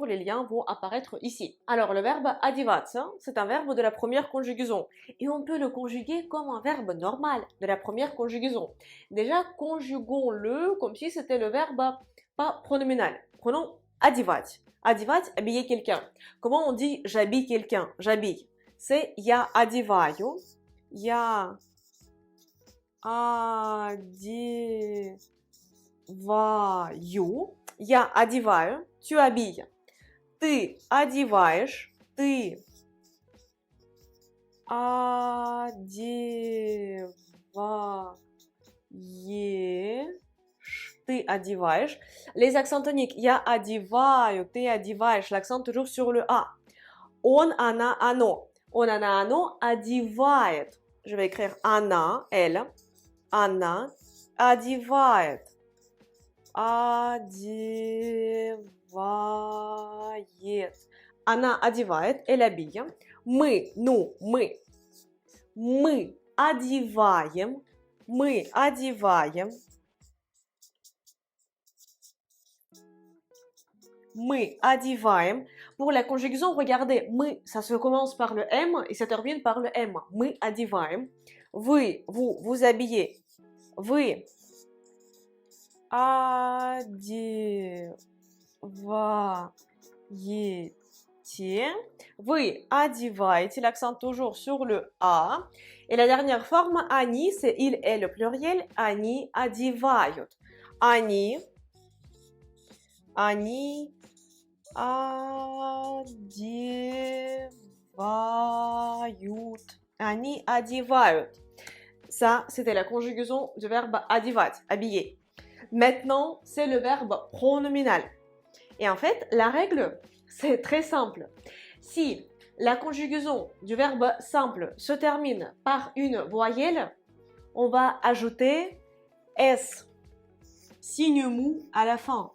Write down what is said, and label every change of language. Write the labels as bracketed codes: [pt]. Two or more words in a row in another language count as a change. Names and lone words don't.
[fr] Les liens vont apparaître ici. Alors le verbe одеваться, c'est un verbe de la première conjugaison et on peut le conjuguer comme un verbe normal de la première conjugaison. Déjà, conjuguons-le comme si c'était le verbe pas pronominal. [ru] Prenons одевать. Одевать, [fr] habiller quelqu'un. Comment on dit j'habille quelqu'un? J'habille. C'est [ru] я одеваю. Я одеваю. Я одеваю. [fr] Tu habilles. [ru] Ты одеваешь. Ты одеваешь. Ты одеваешь. [fr] Les accents toniques. [ru] Я одеваю. Ты одеваешь. [fr] L'accent toujours sur le A. [ru] Он, она, оно. Он, она, оно одевает. [fr] Je vais écrire она, elle. [ru] Она одевает. Одевает. Она одевает, [fr] elle habille. [ru] Мы, nous, мы. Мы одеваем. Мы одеваем. Мы одеваем. [fr] Pour la conjugaison, regardez, мы, ça se commence par le M et ça termine par le M. [ru] Мы одеваем. [fr] Vous habillez. [ru] Вы одеваете. Вы одеваете, [fr] l'accent toujours sur le A. Et la dernière forme, они, c'est il est le pluriel, [ru] они одевают. Они одевают. Они одевают. [fr] Ça, c'était la conjugaison du verbe одевать, habiller. Maintenant, c'est le verbe pronominal. Et en fait, la règle, c'est très simple. Si la conjugaison du verbe simple se termine par une voyelle, on va ajouter S, signe mou à la fin.